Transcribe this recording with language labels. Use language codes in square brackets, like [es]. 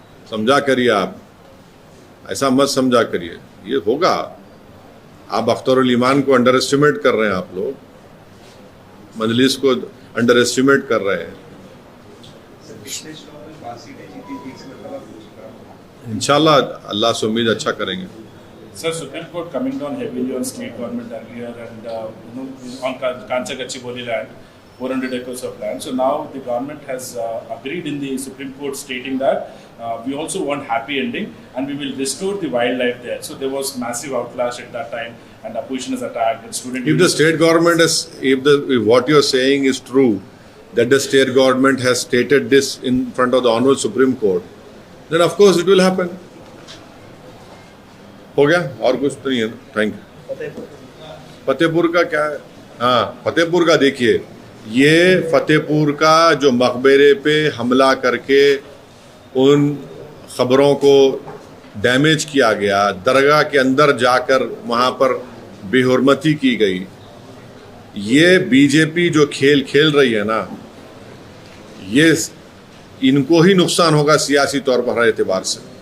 [hi] समझा करिए आप, ऐसा मत समझा करिए, ये होगा। आप अख्तरुल ईमान को अंडर एस्टिमेट कर रहे हैं, आप लोग मजलिस को अंडर एस्टिमेट कर रहे हैं। इंशाल्लाह अल्लाह से उम्मीद अच्छा करेंगे। [en] Sir, Supreme Court coming down heavily on state government earlier and on Kanchagachiboli land, 400 acres of land. So now the government has agreed in the Supreme Court stating that we also want happy ending and we will restore the wildlife there. So there was massive outclash at that time and opposition is attacked and student. If the state government is, if what you are saying is true, that the state government has stated this in front of the Honorable Supreme Court, then of course it will happen. [hi] हो गया, और कुछ तो नहीं है ना। Thank you. Fatehpur का क्या है? हाँ, फतेहपुर का देखिए, ये फतेहपुर का जो मकबरे पे हमला करके उन खबरों को डैमेज किया गया, दरगाह के अंदर जाकर वहाँ पर बेहुरमती की गई, ये बीजेपी जो खेल खेल रही है ना, ये इनको ही नुकसान होगा सियासी तौर पर हर एतबार से।